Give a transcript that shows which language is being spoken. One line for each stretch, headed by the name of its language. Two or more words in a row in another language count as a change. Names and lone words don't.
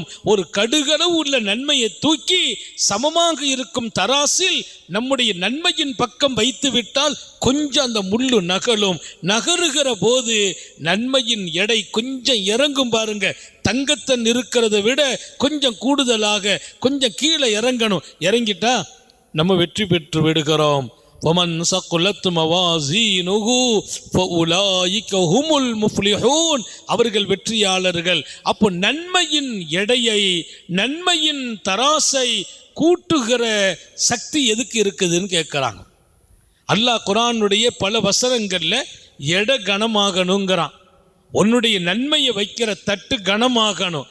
Tamil: ஒரு கடுகளவு உள்ள நன்மையை தூக்கி சமமாக இருக்கும் தராசில் நம்முடைய நன்மையின் பக்கம் வைத்து விட்டால் கொஞ்சம் அந்த முள்ளு நகலும். நகருகிற போது நன்மையின் எடை கொஞ்சம் இறங்கும் பாருங்க. தங்கத்தன் இருக்கிறத விட கொஞ்சம் கூடுதலாக கொஞ்சம் கீழே இறங்கணும். இறங்கிட்டா நம்ம வெற்றி பெற்று விடுகிறோம்.
Arabic: وَمَنْ ثَقُلَتْ مَوَازِينُهُ فَأُولَئِكَ هُمُ الْمُفْلِحُونَ.
Tamil: அவர்கள் வெற்றியாளர்கள். அப்போ நன்மையின் எடையை, நன்மையின் தராசை கூட்டுகிற சக்தி எதுக்கு இருக்குதுன்னு கேட்குறாங்க. அல்லாஹ் குர்ஆனுடைய பல வசனங்கள்ல எடை கனமாகணுங்கிறான். உன்னுடைய நன்மையை வைக்கிற தட்டு கனமாகணும்.